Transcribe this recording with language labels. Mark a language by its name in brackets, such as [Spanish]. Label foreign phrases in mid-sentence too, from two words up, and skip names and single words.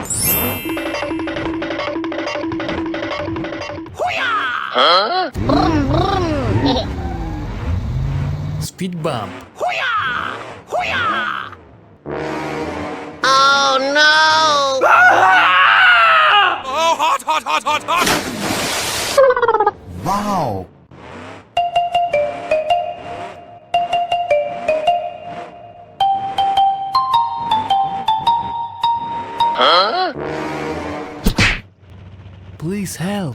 [English] Huh? Speed bump. Oh no! Oh, hot, hot, hot, hot, hot! Wow! Huh? Please help.